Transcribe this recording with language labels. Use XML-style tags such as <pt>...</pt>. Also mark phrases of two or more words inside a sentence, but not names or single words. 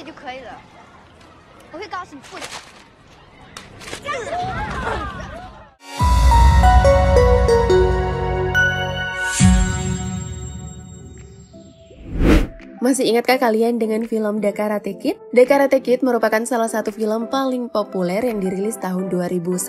<zh>可以的，我会告诉你父亲。</zh> <id>Masih ingatkah kalian dengan film The Karate Kid? The Karate Kid merupakan salah satu film paling populer yang dirilis tahun 2010.</id>